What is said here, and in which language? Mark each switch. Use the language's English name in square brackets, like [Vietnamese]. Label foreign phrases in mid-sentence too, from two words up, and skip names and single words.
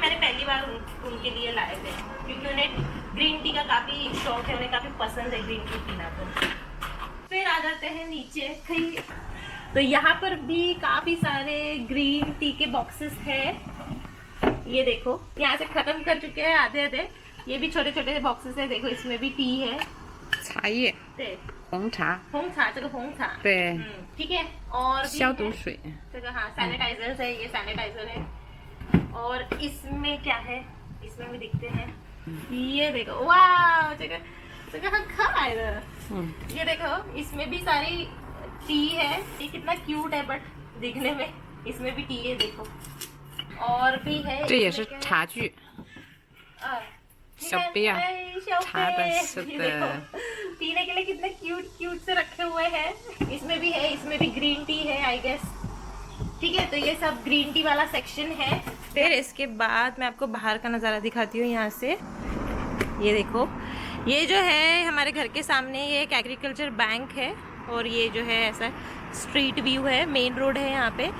[Hindi] मैंने पहली बार उनके लिए लाए थे क्योंकि उन्हें [English] green tea [Hindi] का काफी शौक है, उन्हें काफी पसंद है [English] green tea [Hindi] पीना। तो फिर आ जाते हैं नीचे, तो यहाँ पर भी काफी सारे [English] green tea [Hindi] के बॉक्सेस है। ये देखो यहाँ से खत्म कर चुके हैं आधे आधे, ये भी छोटे छोटे बॉक्सेस है। देखो इसमें भी टी है, [Chinese] 茶叶、红茶，红茶, [Hindi] चलो [Chinese] 红茶, 对， [Hindi] ठीक है। और भी [Chinese] 消毒水， [Hindi] है, हाँ सैनिटाइजर है, ये सैनिटाइजर है। और इसमें क्या है, इसमें भी दिखते हैं, ये देखो वाह ये देखो इसमें भी सारी टी है। ये कितना क्यूट है बट दिखने में, इसमें भी टी है देखो। और भी है, [Chinese] 这也是茶具， 小杯啊，茶的是的 [Hindi] पीने के लिए कितने क्यूट क्यूट से रखे हुए हैं। इसमें भी है, इसमें भी [English] green tea [Hindi] है [English] I guess, [Hindi] ठीक है। तो ये सब [English] green tea [Hindi] वाला सेक्शन है। फिर इसके बाद मैं आपको बाहर का नज़ारा दिखाती हूँ यहाँ से। ये देखो ये जो है हमारे घर के सामने ये एक [English] agriculture bank [Hindi] है, और ये जो है ऐसा [English] street view [Hindi] है, [English] main road [Hindi] है यहाँ पे।